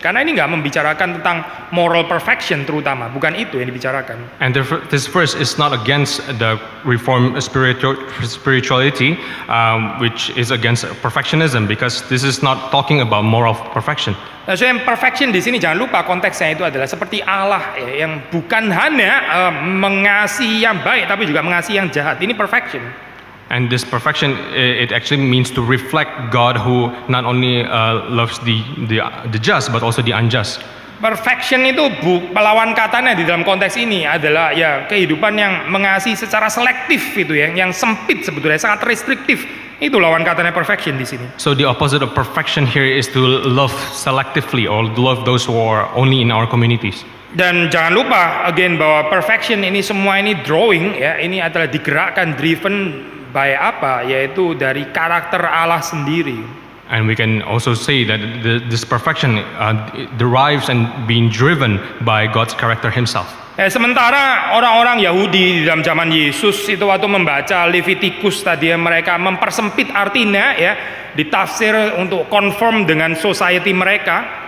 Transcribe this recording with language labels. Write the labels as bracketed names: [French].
[Indonesian] Karena ini nggak membicarakan tentang moral perfection terutama, bukan itu yang dibicarakan. [English] And this verse is not against the Reformed spirituality, which is against perfectionism, because this is not talking about moral perfection. [Indonesian] Nah, so yang perfection di sini jangan lupa konteksnya itu adalah seperti Allah ya, yang bukan hanya mengasihi yang baik tapi juga mengasihi yang jahat. Ini perfection. [English] And this perfection, it actually means to reflect God who not only loves the just but also the unjust. [Indonesian] Perfection itu pelawan katanya di dalam konteks ini adalah ya kehidupan yang mengasihi secara selektif itu ya, yang sempit sebetulnya, sangat restriktif. Itu lawan katanya perfection di sini. [English] So the opposite of perfection here is to love selectively or love those who are only in our communities. [Indonesian] Dan jangan lupa again bahwa perfection ini semua ini drawing ya, ini adalah digerakkan, [English] driven by [Indonesian] apa? Yaitu dari karakter Allah sendiri. [English] And we can also say that this perfection derives and being driven by God's character Himself. [Indonesian] Sementara orang-orang Yahudi di dalam zaman Yesus itu waktu membaca Leviticus tadi mereka mempersempit artinya ya, ditafsir untuk conform dengan society mereka.